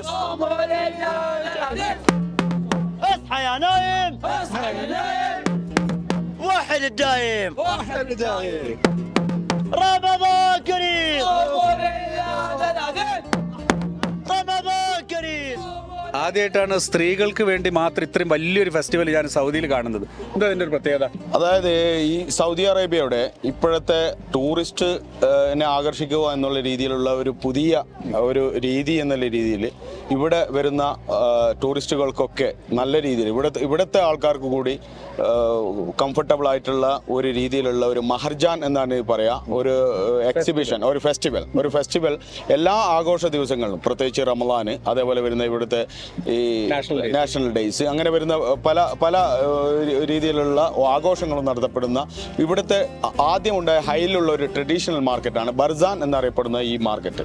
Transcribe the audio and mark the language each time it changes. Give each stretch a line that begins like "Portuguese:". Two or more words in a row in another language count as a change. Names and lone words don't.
Arabic: صوموا لله دلدل. اصحى يا نايم. اصحى يا نايم. واحد الدايم. واحد الدايم. رمضان كريم. صوموا لله دلدل. رمضان كريم.
Malayalam: ആദ്യമായിട്ടാണ് സ്ത്രീകൾക്ക് വേണ്ടി മാത്രം ഇത്രയും വലിയൊരു ഫെസ്റ്റിവൽ ഞാൻ സൗദിയിൽ കാണുന്നത്. എന്താ അതിൻ്റെ ഒരു പ്രത്യേകത? അതായത് ഈ സൗദി അറേബ്യയുടെ ഇപ്പോഴത്തെ ടൂറിസ്റ്റിനെ ആകർഷിക്കുക എന്നുള്ള രീതിയിലുള്ള ഒരു പുതിയ ഒരു രീതി എന്നുള്ള രീതിയിൽ ഇവിടെ വരുന്ന ടൂറിസ്റ്റുകൾക്കൊക്കെ നല്ല രീതിയിൽ ഇവിടുത്തെ ആൾക്കാർക്ക് കൂടി കംഫർട്ടബിൾ ആയിട്ടുള്ള ഒരു രീതിയിലുള്ള ഒരു മഹർജാൻ എന്നാണ് പറയുക, ഒരു എക്സിബിഷൻ, ഒരു ഫെസ്റ്റിവൽ എല്ലാ ആഘോഷ ദിവസങ്ങളിലും, പ്രത്യേകിച്ച് റമളാന്, അതേപോലെ വരുന്ന ഇവിടുത്തെ ഈ
English: national days,
Malayalam: അങ്ങനെ വരുന്ന പല രീതിയിലുള്ള ആഘോഷങ്ങളും നടത്തപ്പെടുന്ന ഇവിടുത്തെ ആദ്യം ഉണ്ടായ ഹൈയിലുള്ള ഒരു
English: traditional market
Malayalam: ബർസാൻ എന്നറിയപ്പെടുന്ന ഈ മാർക്കറ്റ്.